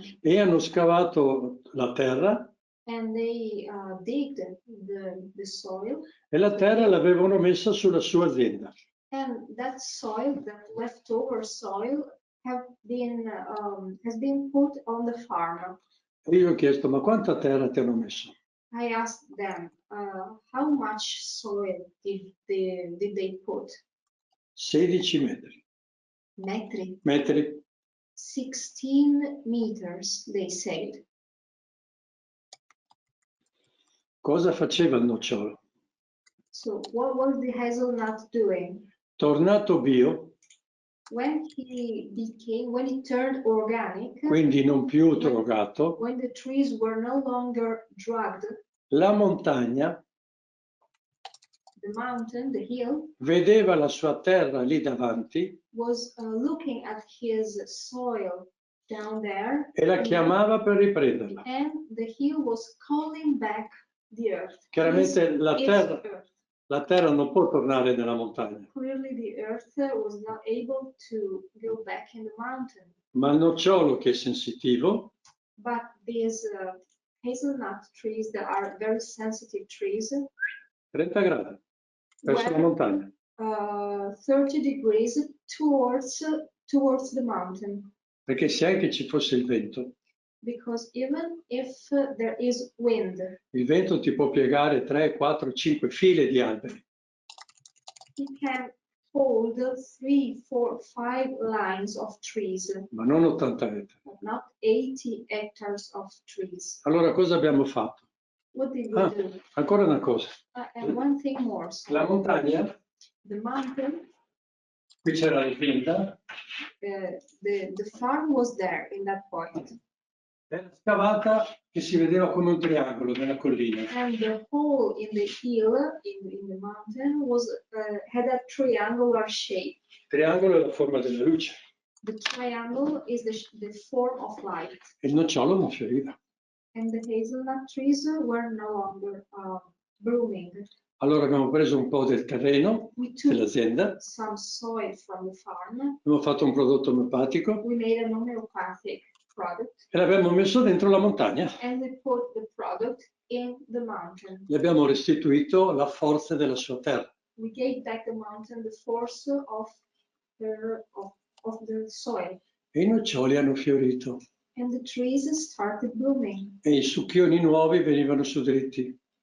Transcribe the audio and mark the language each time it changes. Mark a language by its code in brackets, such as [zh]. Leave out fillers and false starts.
[it] e hanno scavato la terra [en] and they digged the soil, [it] e la terra l'avevano messa sulla sua azienda. [en] and that soil, that leftover soil, has been put on the farm. [it] E io ho chiesto, ma quanta terra ti hanno messo? [en] I asked them, how much soil did they put? [it] 16 metri. Metri. Metri. [en] 16 meters, they said. [it] Cosa faceva il nocciolo? [en] So what was the hazelnut doing? [it] Tornato bio, [en] When he turned organic, [it] quindi non più drogato, [en] when the trees were no longer drugged, [it] la montagna [en] the mountain, the hill, [it] vedeva la sua terra lì davanti [en] was looking at his soil down there, [it] e la chiamava per riprenderla. [en] and the hill was calling back the earth. [it] Chiaramente la [en] Its [it] terra, [en] earth. [it] la terra non può tornare nella montagna, [en] Clearly, the earth was not able to go back in the mountain. [it] ma il nocciolo che è sensitivo [en] But these hazelnut trees that are very sensitive trees [it] 30 gradi verso la [en] were [it] montagna. [en] 30 degrees towards the mountain. [it] Perché se anche ci fosse il vento, [en] Because even if there is wind, [it] il vento ti può piegare 3, 4, 5 file di alberi. [en] it can hold 3, 4, 5 lines of trees, [it] Ma non 80 metri. [en] but not 80 hectares of trees. [it] Allora cosa abbiamo fatto? [en] What did we do? [it] Ancora una cosa. [en] And one thing more. So [it] La montagna, [en] the mountain, [it] qui c'era l'azienda, [en] the farm was there in that point. [it] era scavata che si vedeva come un triangolo nella collina. [en] And the hole in the hill, in the mountain, was had a triangular shape. [it] Il triangolo è la forma della luce. [en] The triangle is the form of light. [it] E il nocciolo non fioriva. [en] And the hazelnut trees were no longer blooming. [it] Allora abbiamo preso un po' del terreno [en] We took [it] dell'azienda, [en] some soil from the farm. [it] abbiamo fatto un prodotto omeopatico [en] We made an homeopathic product. [it] e l'abbiamo messo dentro la montagna. [en] And we put the product in the mountain. [it] Gli abbiamo restituito la forza della sua terra. [en] We gave back the mountain the force of the soil. [it] E i noccioli hanno fiorito. [en] And the trees started blooming. [it] E i succhioni nuovi venivano su dritti.